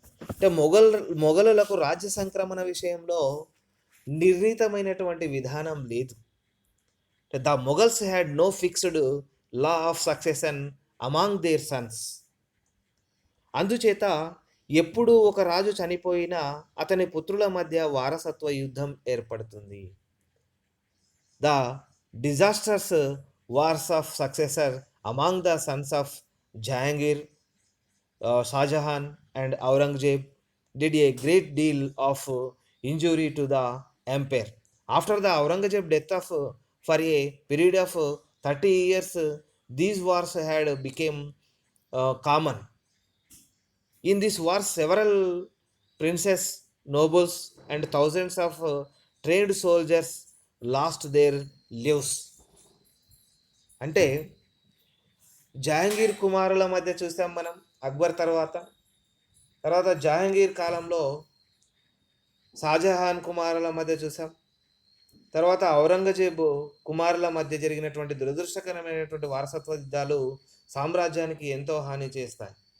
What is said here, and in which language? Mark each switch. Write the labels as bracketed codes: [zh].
[te] అంటే మొఘలులకు రాజ్య సంక్రమణ విషయంలో నిర్ణీతమైనటువంటి విధానం లేదు. [en] The Mughals had no fixed law of succession among their sons. అందుచేత [te] ఎప్పుడు ఒక రాజు చనిపోయినా అతని పుత్రుల మధ్య వారసత్వ యుద్ధం ఏర్పడుతుంది. [en] The disastrous wars of successor among the sons of Jahangir, Shah Jahan, and Aurangzeb did a great deal of injury to the empire. After the Aurangzeb death for a period of 30 years, these wars had become common. In this war, several princes, nobles, and thousands of trained soldiers lost their lives. [te] అంటే జహాంగీర్ కుమారుల మధ్య చూసాం మనం అక్బర్ తర్వాత జహాంగీర్ కాలంలో షాజహాన్ కుమారుల మధ్య చూసాం. తర్వాత ఔరంగజేబు కుమారుల మధ్య జరిగినటువంటి దురదృష్టకరమైనటువంటి వారసత్వ యుద్ధాలు సామ్రాజ్యానికి ఎంతో హాని చేస్తాయి.